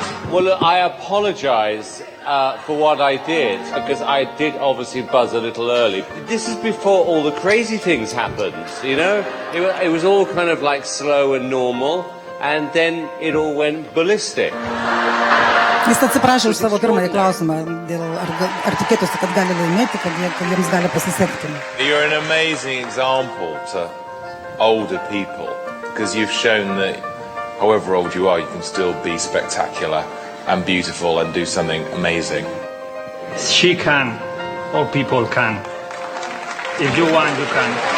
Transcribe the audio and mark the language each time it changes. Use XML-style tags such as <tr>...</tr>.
<en>Well, look, I apologise for what I did, because I did obviously buzz a little early. This is before all the crazy things happened, you know? It was all kind of like slow and normal, and then it all went ballistic.</en> <lt>Jis atsiprašė už savo pirmąjį klausimą, dėl ar tikėtųsi, kad gali laimėti, kad jiems gali pasisekti.</lt> <en>You're an amazing example to older people, because you've shown that however old you are, you can still be spectacular and beautiful and do something amazing. She can. All people can. If you want, you can.</en>